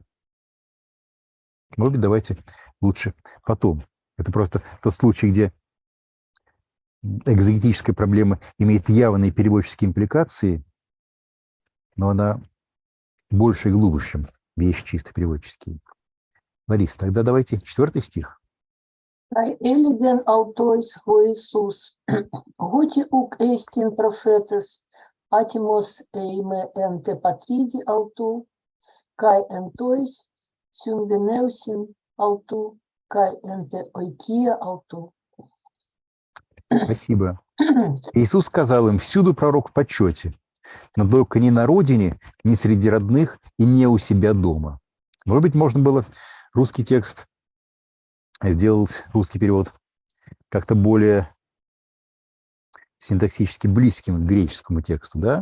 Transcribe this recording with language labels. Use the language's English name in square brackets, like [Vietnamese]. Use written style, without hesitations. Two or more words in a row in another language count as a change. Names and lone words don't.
[Russian] Может быть, давайте лучше потом. Это просто тот случай, где экзегетическая проблема имеет явные переводческие импликации, но она больше и глубже, чем вещи чисто переводческие. Лариса, тогда давайте 4 стих. [Greek] Καὶ ἔλεγεν αὐτοῖς ὁ Ἰησοῦς, ὅτι οὐκ ἔστιν προφήτης, ἄτιμος εἰ μὴ ἐν τῇ πατρίδι αὐτοῦ, καὶ ἐν τοῖς συγγενεῦσιν αὐτοῦ, καὶ ἐν τῇ οἰκίᾳ αὐτοῦ. [Russian] Спасибо. Иисус сказал им: «Всюду пророк в почете, но только не на родине, не среди родных и не у себя дома». Может быть, можно было русский текст сделать, русский перевод, как-то более синтаксически близким к греческому тексту, да?